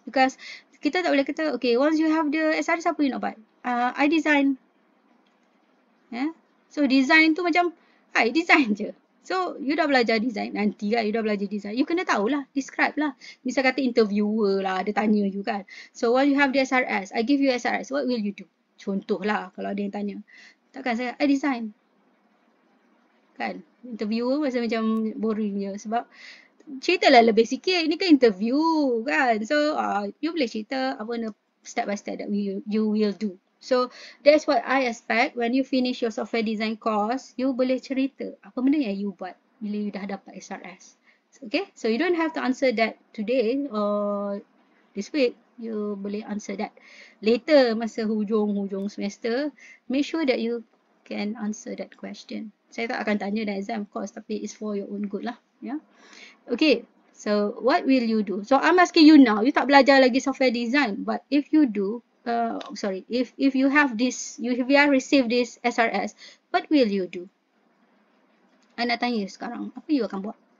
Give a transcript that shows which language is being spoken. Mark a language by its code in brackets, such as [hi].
[en] Because [ms] kita tak boleh kata, [en] okay, once you have the SRS, [ms] apa you nak buat? [en] I design. [ms] Yeah, so design tu macam [en] I design [ms] je. So, you dah belajar design, nanti kan you dah belajar design, you kena tahulah, describe lah. Misal kata interviewer lah, dia tanya you kan. [en] So, when you have the SRS, I give you SRS, what will you do? [ms] Contoh lah, kalau ada yang tanya. Takkan saya, [en] I design. [ms] Kan? Interviewer macam boring je. Sebab, ceritalah lebih sikit, ini kan interview kan. [en] So, you [ms] boleh cerita apa [en] step by step that you will do. So, that's what I expect when you finish your software design course, [ms] you boleh cerita apa benda yang you buat bila you dah dapat [en] SRS. Okay, so you don't have to answer that today or this week. You [ms] boleh [en] answer that later [ms] masa hujung [en] semester. Make sure that you can answer that question. [ms] Saya tak akan tanya dalam [en] exam of course, tapi it's for your own good lah. Yeah. Okay, so what will you do? So, I'm asking you now, [ms] you tak belajar lagi [en] software design, but if you do, if you have this, if you have received this SRS, what will you do? [ms] Anda tanya sekarang, apa you akan buat?